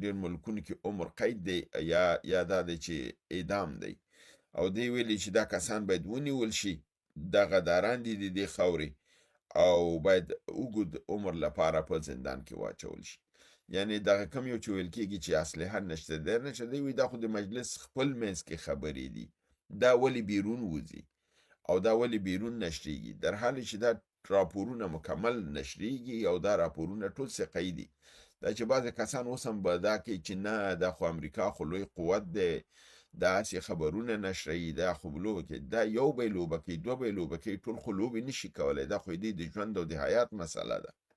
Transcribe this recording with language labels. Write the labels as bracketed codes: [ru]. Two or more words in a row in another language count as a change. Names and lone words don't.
[ps] ډېر ملکونو کې عمر قید دی یا دا دی چې اعدام دی او دی ویلي چې دا کسان باید ونیول شي دغه داران دي د دې خاورې او باید اوږد عمر لپاره په زندان کې واچول شي یعنی دغه کم یو چې ویل کېږي چې اسلحه نشته در نشته دی وي دا خو د مجلس خپل منځ کې خبرې دي دا ولی بیرون وځي او دا ولی بیرون نشریږي [fa] در حالی [ps] چې دا راپورونه مکمل نشریږي او دا راپورونه ټول ثقه‌ای دي دا چې بعضې کسان اوس هم به دا کوي چې نه دا خو امریکا خو لوی قوت دی داسې خبرونه نشروي دا خو لوبه کوي دا یو به یې لوبه کوي دوه به یې لوبه کوي ټول خو لوبې نشي کولی دا خو د ژوند او د حیات مسله ده